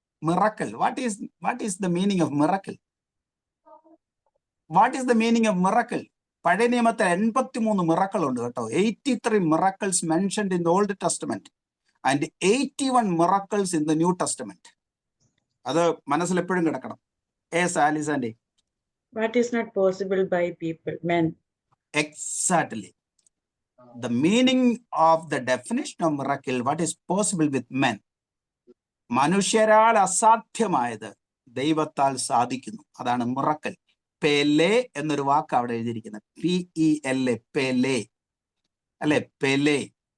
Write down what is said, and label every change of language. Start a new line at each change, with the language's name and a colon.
English: Miracle, what is the meaning of miracle? What is the meaning of miracle?
Malayalam: പഴയ നിയമത്തിൽ 83 miracle ഉണ്ട് കേട്ടോ.
English: 83 miracles mentioned in the old testament and 81 miracles in the new testament.
Malayalam: അത് മനസ്സിൽ എപ്പോഴും കിടക്കണം. ആലിസാൻഡി.
English: What is not possible by people, men. Exactly. The meaning of the definition of miracle, what is possible with men.
Malayalam: മനുഷ്യരാൽ അസാധ്യമായത് ദൈവത്താൽ സാധിക്കുന്നു. അതാണ് miracle. Pele എന്നൊരു വാക്ക് അവിടെ എഴുതിയിരിക്കുന്നത്. PELA, പെലെ അല്ലെ, പെലെ.